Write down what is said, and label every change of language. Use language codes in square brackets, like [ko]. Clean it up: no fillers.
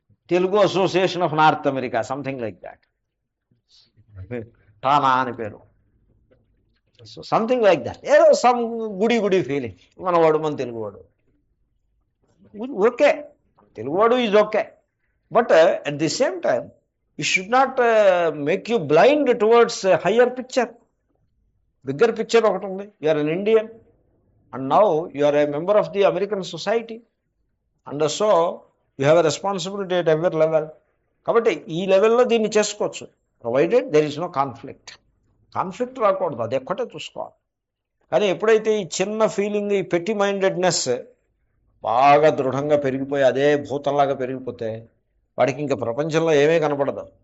[en] Telugu association of North America, something like that, TANA [te] అని పేరు. [en] So something like that. [te] ఏదో some గుడి ఫీలింగ్. మనవాడు, మన తెలుగువాడు ఓకే, తెలుగువాడు is okay. [en] But at the same time it should not make you blind towards a higher picture. [te] Bigger picture ఒకటి ఉంది. [en] You are an Indian and now you are a member of the American society and so you have a responsibility at every level. [te] కాబట్టి ఈ లెవెల్లో దీన్ని చేసుకోవచ్చు, [en] Provided there is no conflict. [te] Conflict రాకూడదు, అది ఎక్కడే చూసుకోవాలి. కానీ ఎప్పుడైతే ఈ చిన్న ఫీలింగ్, ఈ పెట్టి మైండెడ్నెస్ బాగా దృఢంగా పెరిగిపోయి అదే భూతంలాగా పెరిగిపోతే వాడికి ఇంకా ప్రపంచంలో ఏమీ కనపడదు.